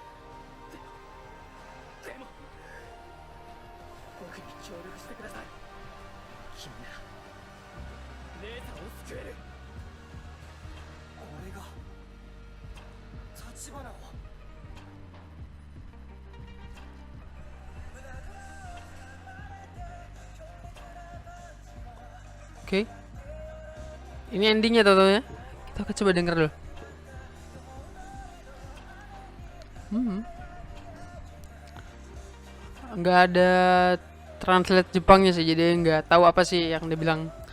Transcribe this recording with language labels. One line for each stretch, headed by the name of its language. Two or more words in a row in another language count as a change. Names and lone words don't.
Japanese: でも僕に協力してください。君なら姉さんを救える。俺が立花を
Indonesian: Oke. Ini endingnya ya. Kita coba denger dulu. Nggak ada translate Jepangnya sih, jadi nggak tahu apa sih yang dia bilang.